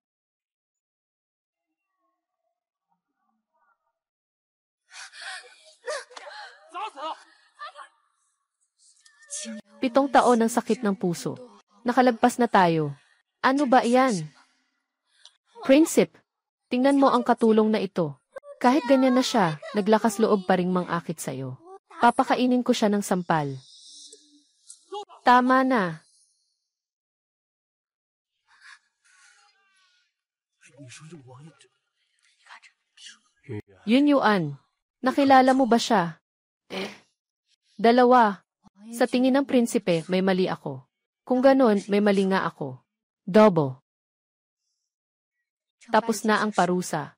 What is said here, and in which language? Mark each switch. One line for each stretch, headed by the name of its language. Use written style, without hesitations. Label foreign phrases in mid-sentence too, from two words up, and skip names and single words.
Filipino: Pitong taon ng sakit ng puso. Nakalagpas na tayo. Ano ba iyan? Prinsipe, Tingnan mo ang katulong na ito. Kahit ganyan na siya, naglakas loob pa ring mangakit sa'yo. Papakainin ko siya ng sampal. Tama na.
Chinese: 你说这王爷真……
Filipino: Yun Yuan. Nakilala mo ba siya? Dalawa. Sa tingin ng prinsipe, may mali ako. Kung ganon, may mali nga ako. Dobo. Tapos na ang parusa.